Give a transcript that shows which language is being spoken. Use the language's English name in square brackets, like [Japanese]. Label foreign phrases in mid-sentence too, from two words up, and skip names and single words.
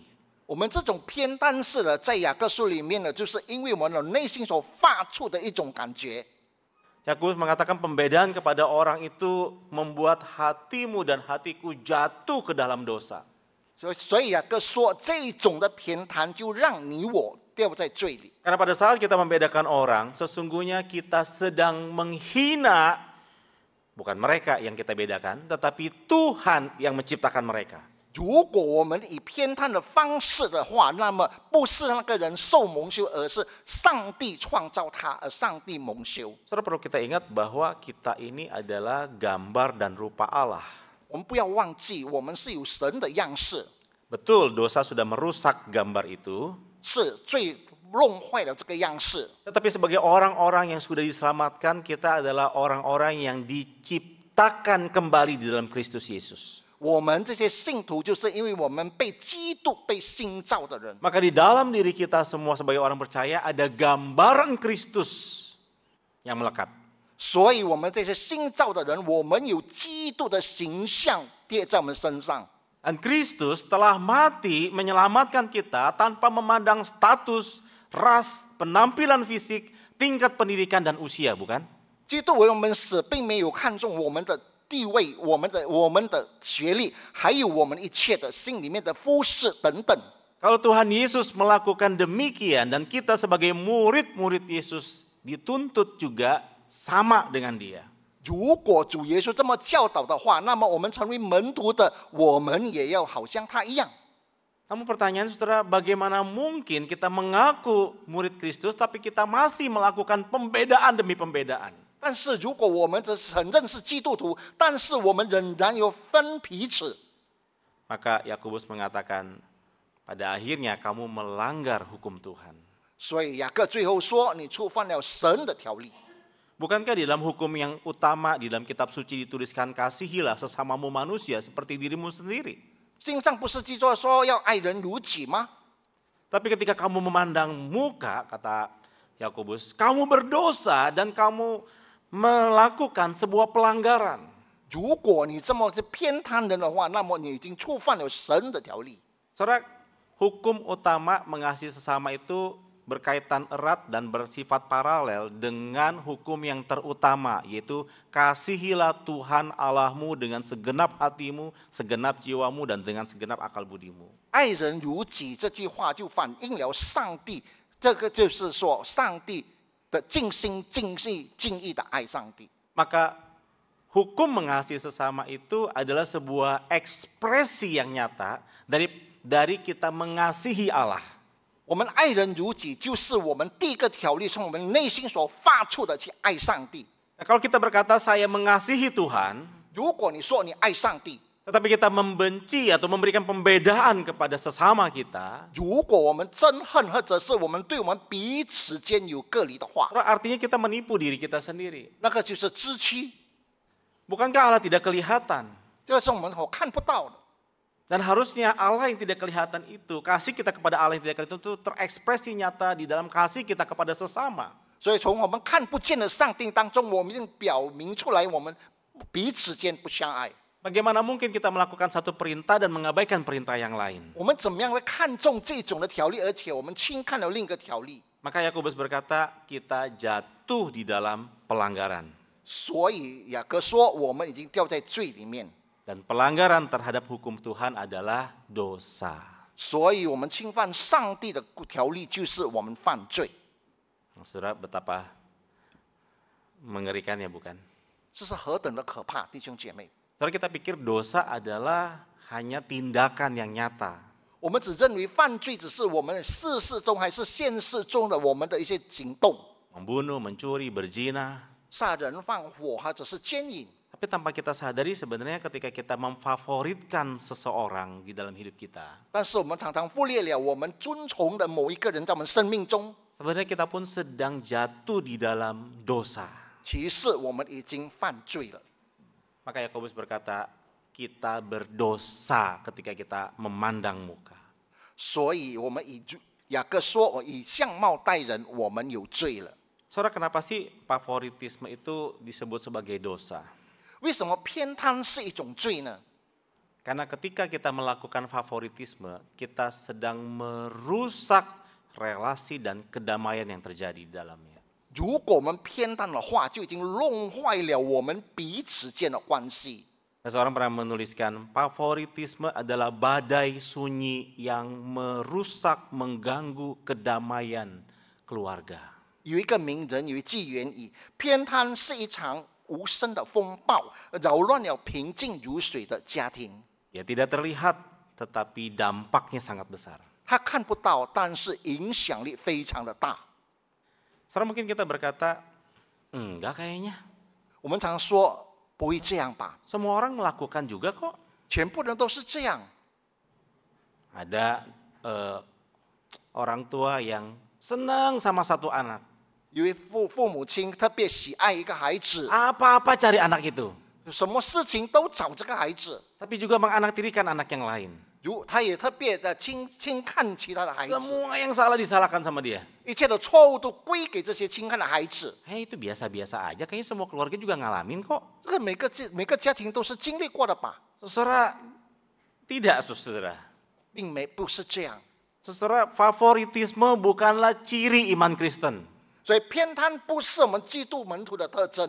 [Chinese] 我们这种偏袒式的，在雅各书里面呢，就是因为我们的内心所发出的一种感觉。 [Indonesian] Yakobus mengatakan pembedaan kepada orang itu membuat hatimu dan hatiku jatuh ke dalam dosa. [Chinese] 所以雅各说，这种的偏袒就让你我掉在罪里。 [Indonesian] Karena pada saat kita membedakan orang, sesungguhnya kita sedang menghina bukan mereka yang kita bedakan, tetapi Tuhan yang menciptakan mereka. [Chinese] 如果我们以偏袒的方式的话，那么不是那个人受蒙羞，而是上帝创造他，而上帝蒙羞。 [Indonesian] Saudara, perlu kita ingat bahwa kita ini adalah gambar dan rupa Allah. [Chinese] 我们不要忘记，我们是有神的样式， [Indonesian] Betul, dosa sudah merusak gambar itu. [Chinese] 是最弄坏了这个样式。 [Indonesian] Tetapi sebagai orang-orang yang sudah diselamatkan, kita adalah orang-orang yang diciptakan kembali di dalam Kristus Yesus. [Chinese] 我们这些信徒，就是因为我们被基督、被新造的人， [Indonesian] Maka di dalam diri kita semua sebagai orang percaya ada gambaran Kristus yang melekat. [Chinese] 所以我们这些新造的人，我们有基督的形象贴在我们身上。 [Indonesian] Dan Kristus telah mati menyelamatkan kita tanpa memandang status, ras, penampilan fisik, tingkat pendidikan dan usia, bukan? [Chinese] 基督为我们死，并没有看重我们的地位、我们的学历，还有我们一切的心里面的肤色等等。 [Indonesian] Kalau Tuhan Yesus melakukan demikian dan kita sebagai murid-murid Yesus dituntut juga sama dengan dia. [Chinese] 如果主耶稣这么教导的话，那么我们成为门徒的，我们也要好像他一样。 [Indonesian] Namun pertanyaan saudara, bagaimana mungkin kita mengaku murid Kristus tapi kita masih melakukan pembedaan demi pembedaan? [Chinese] 但是如果我们只承认是基督徒，但是我们仍然有分彼此， [Indonesian] Maka Yakobus mengatakan, pada akhirnya kamu melanggar hukum Tuhan. [Chinese] 所以雅各最后说，你触犯了神的条例。 [Indonesian] Bukankah di dalam hukum yang utama di dalam kitab suci dituliskan kasihilah sesamamu manusia seperti dirimu sendiri? [Chinese] 经上不是记着说要爱人如己吗？ [Indonesian] Tapi ketika kamu memandang muka, kata Yakobus, kamu berdosa dan kamu melakukan sebuah pelanggaran. [Chinese] 如果你这么是偏袒人的话，那么你已经触犯了神的条例。 [Indonesian] Saudara, hukum utama mengasihi sesama itu berkaitan erat dan bersifat paralel dengan hukum yang terutama, yaitu kasihilah Tuhan Allahmu dengan segenap hatimu, segenap jiwamu, dan dengan segenap akal budimu. [Chinese] 爱人如己这句话就反映了上帝这个就是说，上帝的尽心尽意尽意的爱上帝。 [Indonesian] Maka hukum mengasihi sesama itu adalah sebuah ekspresi yang nyata dari kita mengasihi Allah. [Chinese] 我们爱人如己，就是我们第一个条例从我们内心所发出的去爱上帝。 [Indonesian] Nah, kalau kita berkata saya mengasihi Tuhan, [Chinese] 如果你说你爱上帝， [Indonesian] tetapi kita membenci atau memberikan pembedaan kepada sesama kita, [Chinese] 如果我们憎恨或者是我们对我们彼此间有隔离的话， [Indonesian] artinya kita menipu diri kita sendiri. [Chinese] 那个就是知欺， [Indonesian] Bukankah Allah tidak kelihatan? [Chinese] 这个是我们所看不到的。 [Indonesian] Dan harusnya Allah yang tidak kelihatan itu, kasih kita kepada Allah yang tidak kelihatan itu terekspresi nyata di dalam kasih kita kepada sesama. [Chinese] 所以从我们看不见的上帝当中，我们已经表明出来，我们彼此间不相爱。 [Indonesian] Bagaimana mungkin kita melakukan satu perintah dan mengabaikan perintah yang lain? [Chinese] 我们怎么样会看重这种的条例，而且我们轻看了另一个条例？ [Indonesian] Maka Yakobus berkata, kita jatuh di dalam pelanggaran. [Chinese] 所以雅各说，我们已经掉在罪里面， [Indonesian] Dan pelanggaran terhadap hukum Tuhan adalah dosa. [Chinese] 所以我们侵犯上帝的条例，就是我们犯罪。 [Indonesian] Saudara, betapa mengerikannya bukan? [Chinese] 这是何等的可怕，弟兄姐妹！ [Indonesian] Saudara, kita pikir dosa adalah hanya tindakan yang nyata. [Chinese] 我们只认为犯罪只是我们事实中还是现实中的我们的一些行动， [Indonesian] Membunuh, mencuri, berzina. [Chinese] 杀人放火或者是奸淫。 [Indonesian] Tapi tanpa kita sadari sebenarnya ketika kita memfavoritkan seseorang di dalam hidup kita, [Chinese] 但是我们常常忽略了我们尊崇的某一个人在我们生命中， [Indonesian] sebenarnya kita pun sedang jatuh di dalam dosa. [Chinese] 其实我们已经犯罪了。 [Indonesian] Maka Yakobus berkata, kita berdosa ketika kita memandang muka. [Chinese] 所以我们雅各说，以相貌待人，我们有罪了。 [Indonesian] Saudara, kenapa sih favoritisme itu disebut sebagai dosa? [Chinese] 为什么偏袒是一种罪呢？ [Indonesian] Karena ketika kita melakukan favoritisme, kita sedang merusak relasi dan kedamaian yang terjadi di dalamnya. [Chinese] 如果我们偏袒的话，就已经弄坏了我们彼此间的关系。 [Indonesian] Seseorang pernah menuliskan, favoritisme adalah badai sunyi yang merusak, mengganggu kedamaian keluarga. [Chinese] 有一个名人有一句谚语：偏袒是一场无声的风暴，扰乱了平静如水的家庭。 [Indonesian] Ya tidak terlihat, tetapi dampaknya sangat besar. [Chinese] 他看不到，但是影响力非常的大。 [Indonesian] Sekarang mungkin kita berkata, enggak kayaknya. [Chinese] 我们常说不会这样吧？ [Indonesian] Semua orang melakukan juga kok. [Chinese] 全部人都是这样。 [Indonesian] Ada orang tua yang senang sama satu anak. [Chinese] 有一父母亲特别喜爱一个孩子， [Indonesian] Apa-apa cari anak itu. [Chinese] 什么事情都找这个孩子， [Indonesian] Tapi juga menganaktirikan anak yang lain. [Chinese] 他也特别的轻看其他的孩子， [Indonesian] Semua yang salah disalahkan sama dia. [Chinese] 一切的错误都归给这些轻看的孩子。 [Indonesian] Itu biasa-biasa aja. Kayaknya semua keluarga juga ngalamin kok. [Chinese] 这个每个家庭都是经历过的吧？ [Indonesian] Saudara, tidak saudara. [Chinese] 不是这样。 [Indonesian] Saudara, favoritisme bukanlah ciri iman Kristen. [Chinese] 所以偏袒不是我们基督门徒的特征，